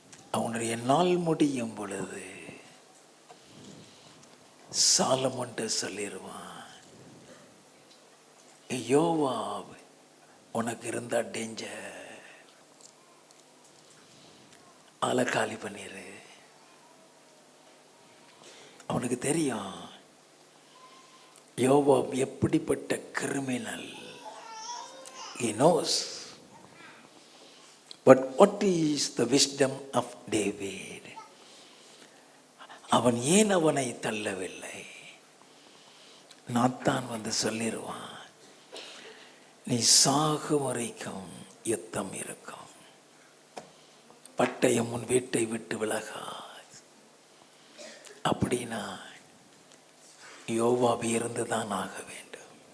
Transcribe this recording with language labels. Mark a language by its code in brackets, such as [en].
[ta] அவனுடைய நாள் முடியும் பொழுது சாலமோன்ட்ட சொல்லிடுவான், யோவாப் உனக்கு இருந்தா டேஞ்சர், ஆளை காலி பண்ணிரு. அவனுக்கு தெரியும் யோவாப் எப்படிப்பட்ட criminal. [en] He knows. But what is the wisdom of David? [ta] அவன் ஏன் அவனை தள்ளவில்லை? நாத்தான் வந்து சொல்லிடுவான், நீ சாகும் வரைக்கும் யுத்தம் இருக்கும், பட்டயம் உன் வீட்டை விட்டு விலகாது. அப்படின்னா யோவாப் இருந்துதான் ஆக வேண்டும்.